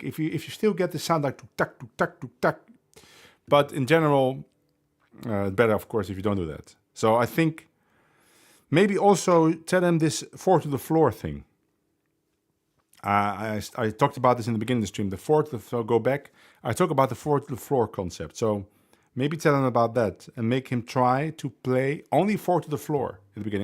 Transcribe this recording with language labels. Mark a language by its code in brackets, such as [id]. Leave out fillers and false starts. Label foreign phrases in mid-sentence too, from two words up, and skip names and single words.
[en] If you still get the sound like tuk tak tuk tak tuk tak, but in general, better of course if you don't do that. So I think maybe also tell them this 4 to the floor thing. I talked about this in the beginning of the stream. The 4 to the floor, go back. I talk about the 4 to the floor concept. So maybe tell him about that and make him try to play only 4 to the floor in the beginning.